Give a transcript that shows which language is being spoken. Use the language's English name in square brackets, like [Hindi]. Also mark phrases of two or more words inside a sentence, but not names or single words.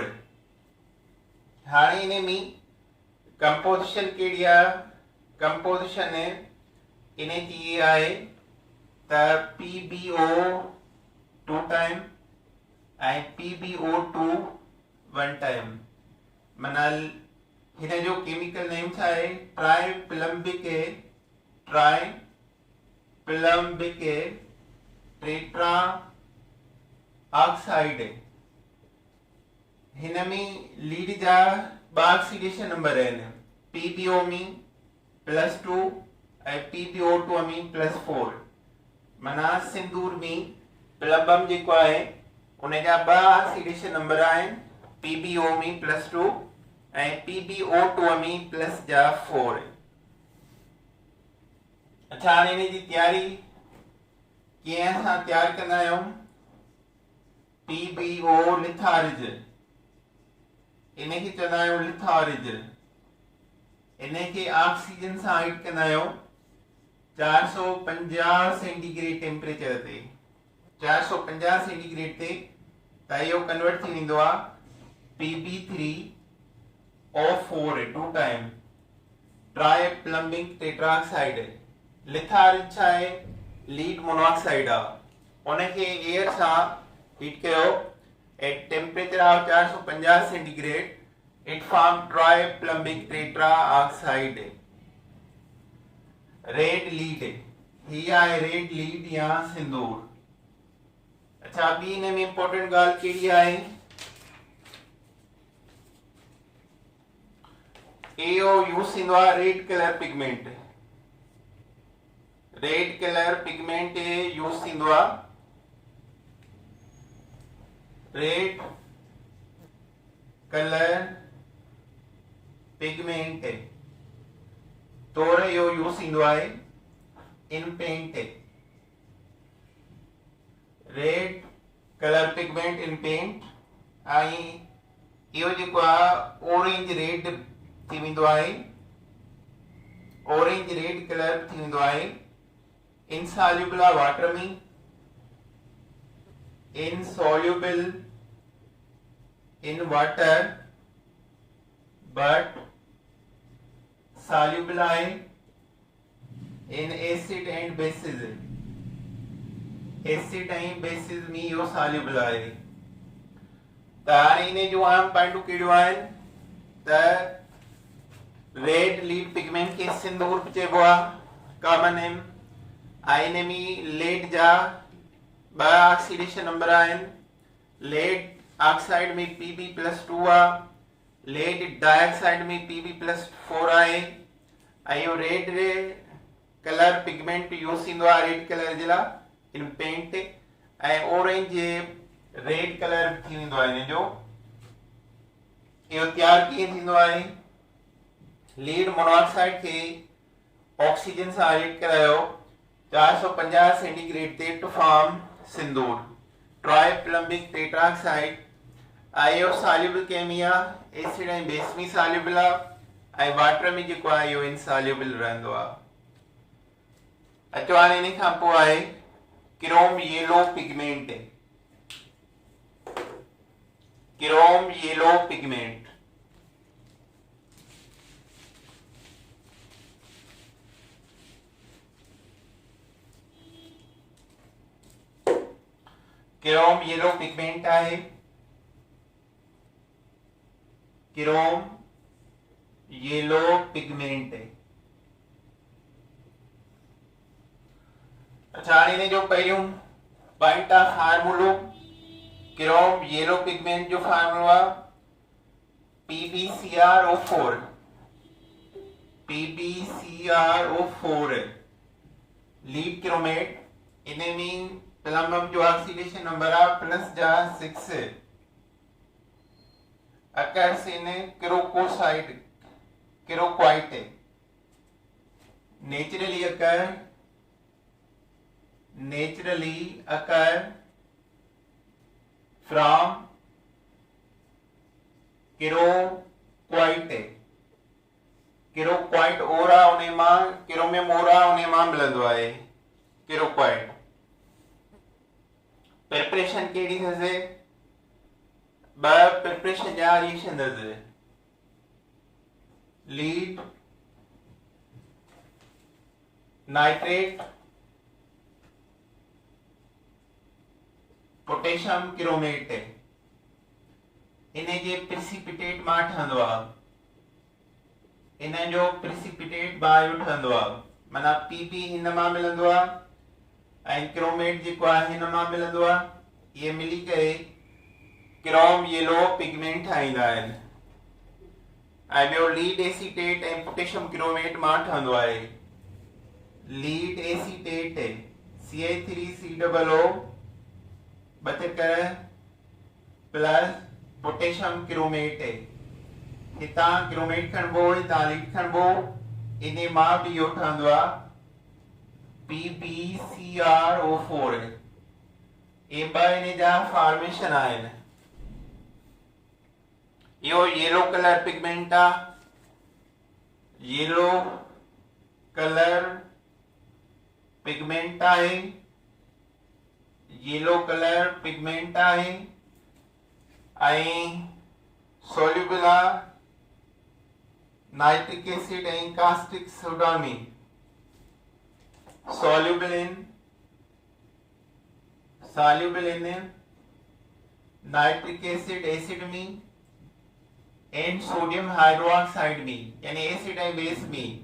[Sindhi] हाणे इन में कंपोजिशन कहिड़ी आहे? कंपोजिशन इन जी ये आहे त PbO 2 टाइम ऐं PbO2 1 टाइम। माना हिन जो [English] chemical name [Sindhi] छा आहे? [English] tri plumbic tetra oxide [Sindhi] हिन में लीड जा ऑक्सीडेशन नंबर आहिनि PbO में +2 ऐं PbO2 में +4 माना सिंदूर में प्लम्बम जेको आहे उन जा [English] oxidation number [Sindhi] आहिनि PbO में +2 ऐं PbO2 में +4। अच्छा हाणे हिन जी तयारी कीअं असां तयारु कंदा आहियूं। PbO लिथारिज इनखे चवंदा आहियूं लिथारिज। इनखे ऑक्सीजन सां हीट कंदा आहियूं 450 [English] centigrade temperature [Sindhi] ते 450 सेंटीग्रेड ते त इहो कन्वर्ट थी वेंदो आहे Pb3O4 2 [English] time tri plumbing tetraoxide. [Sindhi] लिथारिज छा आहे [English] lead monoxide [Sindhi] आहे उनखे एयर सां हीट कयो [English] at temperature of 450 centigrade it form triplumbing tetraoxide red lead [Sindhi] ही आहे [English] red lead [Sindhi] या सिंदूर। अच्छा ॿी हिन में इंपॉर्टेंट ॻाल्हि कहिड़ी आहे इहो यूज़ थींदो आहे [English] red color pigment. red color pigment [Sindhi] यूज़ थींदो आहे [English] red color pigment [Sindhi] तौर इहो यूज़ थींदो आहे [English] in paint. red color pigment in paint [Sindhi] ऐं इहो जेको आहे [English] orange red [Sindhi] थी वेंदो आहे [English] orange red color [Sindhi] थी वेंदो आहे [English] insoluble water [Sindhi] में [English] insoluble in water but soluble in acid and bases। acid and bases [Sindhi] में इहो soluble आहे। त हाणे इन जो आम पॉइंटू कहिड़ो आहिनि त [English] red lead pigment [Sindhi] खे सिंदूर चइबो आहे [English] common name. [Sindhi] इन में लेड जा [English] oxidation number [Sindhi] आहिनि [English] lead oxide [Sindhi] में Pb+2 आहे [English] lead dioxide [Sindhi] में Pb+4 आहे ऐं इहो [English] red color pigment use [Sindhi] थींदो आहे [English] red color [Sindhi] जे लाइ [English] in paint [Sindhi] ऐं [English] orange red color [Sindhi] थी वेंदो आहे इन जो। इहो तयारु कीअं थींदो आहे [English] lead monoxide [Sindhi] खे ऑक्सीजन सां हीट करायो 450 सेंटीग्रेड ते [English] to form [Sindhi] सिंदूर [English] triplumbic tetraoxide [Sindhi] इहो सॉल्युबल कंहिंमें आहे एसिड ऐं बेस में सॉल्युबल आहे ऐं वाटर में जेको आहे इहो इनसॉल्युबल रहंदो आहे। अचो हाणे इन खां पोइ आहे [English] chrome yellow pigment. chrome yellow pigment chrome yellow pigment आहे chrome yellow pigment. [Sindhi] अच्छा हाणे हिन जो पहिरियों पॉइंट आहे फार्मूलो [English] chrome yellow pigment [Sindhi] जो फार्मूलो आहे PbCrO4 PbCrO4 [English] lead chromate [Sindhi] इन में प्लम्बम जो [English] oxidation number [Sindhi] आहे +6 [English] occurs in [Sindhi] क्रोकोसाइट क्रोक्वाइट [English] naturally occur from [Sindhi] क्रोक्वाइट ओरा उन मां क्रोमियम ओरा उन मां मिलंदो आहे क्रोक्वाइट। प्रिपरेशन केड़ी थसे प्रिपरेशन जा रिएक्शन थसे [English] lead nitrate potassium chromate [Sindhi] इन जे प्रेसिपिटेट मां ठहंदो आहे इन जो प्रेसिपिटेट बायो ठहंदो आहे माना Pb हिन मां मिलंदो आहे ऐं क्रोमेट जेको आहे हिन मां मिलंदो आहे। इहे मिली करे [English] chrome yellow pigment [Sindhi] ठाहींदा आहिनि। ऐं ॿियो [English] lead acetate [Sindhi] ऐं [English] potassium chromate [Sindhi] मां ठहंदो आहे। [English] lead acetate [Sindhi] CH3COO 72 [English] plus potassium chromate [Sindhi] हितां क्रोमेट खणबो हितां लीड खणबो इन मां बि इहो ठहंदो आहे PbCrO4। ये ॿ इन जा फॉर्मेशन आहिनि। [English] इहो yellow color pigment आहे। yellow color pigment आहे। yellow color pigment [Sindhi] आहे ऐं सॉल्युबल आहे [English] nitric acid [Sindhi] ऐं [English] caustic soda [Sindhi] में। [English] soluble in nitric acid में and sodium hydroxide में, [Sindhi] यानी एसिड ऐं बेस में।